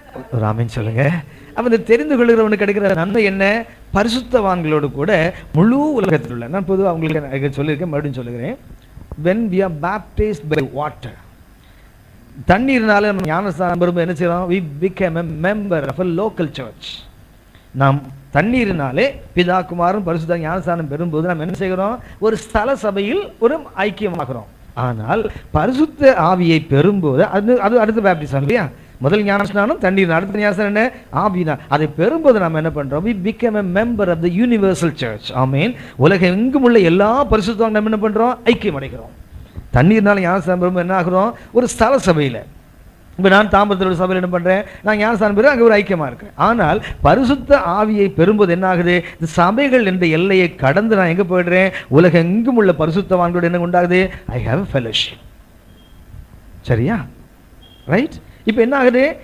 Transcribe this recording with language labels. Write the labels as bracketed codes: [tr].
[ta] ராமன் சொல்லுங்க. அப்ப இந்த தெரிந்து கொள்கிறவனுக்கு கிடைக்கிற நன்மை என்ன? பரிசுத்தவான்களோடு கூட முழு உலகத்தில் உள்ள, நான் பொதுவாக உங்களுக்கு சொல்லியிருக்கேன், மறுபடியும் சொல்லுகிறேன். [en] when we are baptized by water, [ta] தண்ணீர்னால நம்ம ஞானஸ்தானம் பெறும்போது என்ன செய்யறோம்? [en] we became a member of a local church. [ta] நாம் தண்ணீரினாலே பிதா குமாரன் பரிசுத்த ஞானஸ்தானம் பெறும்போது நாம் என்ன செய்கிறோம்? ஒரு ஸ்தல சபையில் ஒரு ஐக்கியமாகிறோம். ஆனால் பரிசுத்த ஆவியை பெறும்போது அது அடுத்த பேப்டிசம் இல்லையா? முதல் ஞானஸ்நானம் தண்ணீர், அடுத்த ஞானஸ்நானம் என்ன? ஆவினா. அதை பெறும்போது நாம் என்ன பண்றோம்? [en] we became a member of the universal church. [ta] ஆமென். உலகம் எங்கும் உள்ள எல்லா பரிசுத்தவான்களும் நம்ம என்ன பண்றோம்? ஐக்கியம் அடைகிறோம். தண்ணீர்னால ஞானஸ்நானம் பெறும்போது என்ன ஆகிறோம்? ஒரு ஸ்தல சபையில. இப்போ நான் தாம்பரத்தோட சபையில் என்ன பண்ணுறேன்? நான் ஞானஸ்தானம் பெறும், அங்கே ஒரு ஐக்கியமாக இருக்கிறேன். ஆனால் பரிசுத்த ஆவியை பெறும்போது என்ன ஆகுது? இந்த சபைகள் என்ற எல்லையை கடந்து நான் எங்கே போயிடுறேன்? உலகம் எங்கும் உள்ள பரிசுத்தவான்களோடு என்ன உண்டாகுது? [en] I have fellowship. [ta] சரியா? ரைட்? இப்ப என்ன ஆகுது?